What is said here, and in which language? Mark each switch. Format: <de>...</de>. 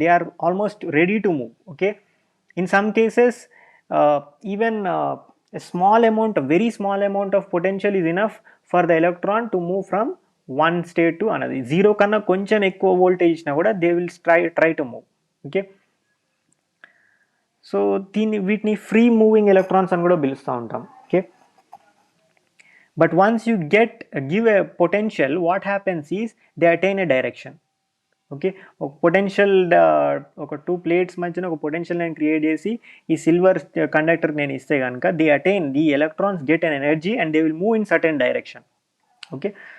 <en>They are almost ready to move. Okay, in some cases even small amount, very small amount of potential is enough for the electron to move from one state to another.</en> <te>Zero కన్నా కొంచెం ఎక్కువ voltage ఇచ్చినా కూడా</te> <en>They will try to move.</en> <te>Okay, so వీటిని free moving electrons అని కూడా పిలుస్తూ ఉంటాం.</te> <en>Okay, but once you give a potential, what happens is they attain a direction.</en> <te>Okay, ఒక పొటెన్షియల్ ఒక టూ ప్లేట్స్ మధ్యన ఒక పొటెన్షియల్ నేను క్రియేట్ చేసి ఈ సిల్వర్ కండక్టర్ నేను ఇస్తే కనుక the electrons get an energy and they will move in certain direction. Okay,</te>